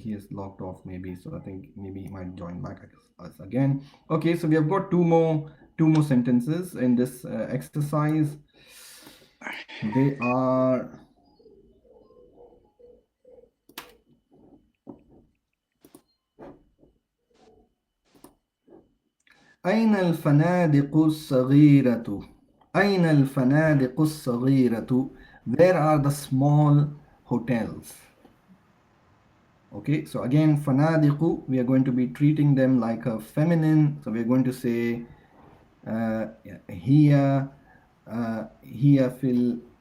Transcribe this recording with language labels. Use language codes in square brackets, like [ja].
[en] logged off maybe, so I think maybe he might join back us again. Okay, so we have got two more sentences in this exercise. They are [ar] أين الفنادق الصغيرة؟ أين الفنادق الصغيرة? [en] Where are the small hotels? Okay, so again, fanadiqu, we are going to be treating them like a feminine. So we are going to say here, here fil.